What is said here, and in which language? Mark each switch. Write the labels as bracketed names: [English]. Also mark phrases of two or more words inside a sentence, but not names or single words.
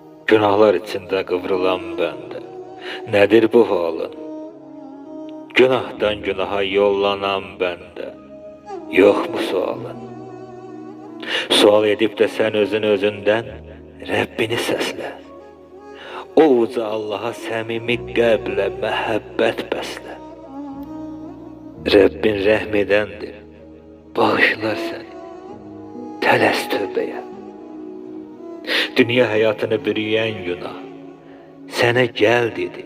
[Turkish] Günahlar içinde kıvrılan bende. Nedir bu halın? Günahdan günaha yollanan bende. Yok mu sualın? Sual edip de sen özünden Rabbini səslə. [Azerbaijani] O uca Allaha səmimi qəlblə məhəbbət bəslə. Rabbin rəhm edəndir, bağışlar səni, tələs tövbəyə. Dünya həyatını bürüyən günah sənə gəl dedi.